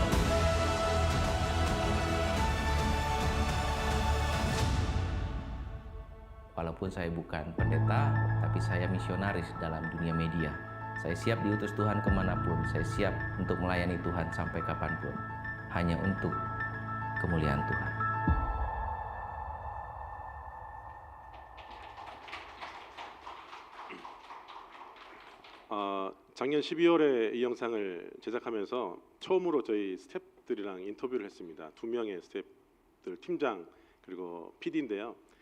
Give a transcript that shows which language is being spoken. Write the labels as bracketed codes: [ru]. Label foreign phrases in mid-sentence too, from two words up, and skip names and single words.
[id] Walaupun saya bukan pendeta, tapi saya misionaris dalam dunia media. Saya siap diutus Tuhan kemanapun, saya siap untuk melayani Tuhan sampai kapanpun, hanya untuk kemuliaan Tuhan. [ko] 작년 12월에 이 영상을 제작하면서 처음으로 저희 스태프들이랑 인터뷰를 했습니다. 2명의 스태프들, 팀장 그리고 PD인데요.